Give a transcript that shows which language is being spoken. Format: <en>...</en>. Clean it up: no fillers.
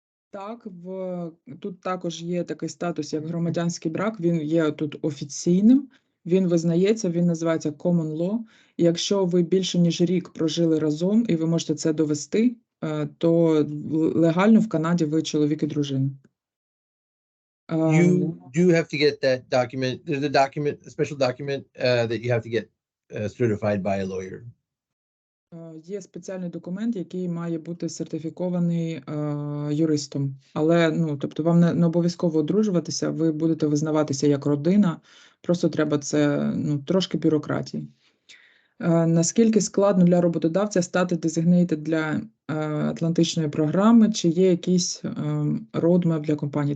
<uk>Так, тут також є такий статус, як громадянський брак, він є тут офіційним, він визнається, він називається common law. І якщо ви більше ніж рік прожили разом, і ви можете це довести, то легально в Канаді ви чоловік і дружина.</uk> <en>You do have to get that document. There's a special document that you have to get certified by a lawyer.</en> <uk>Є спеціальний документ, який має бути сертифікований юристом. Але, тобто, вам не обов'язково одружуватися, ви будете визнаватися як родина, просто треба це, трошки бюрократії. Наскільки складно для роботодавця стати designated для Атлантичної програми, чи є якийсь roadmap для компанії?</uk>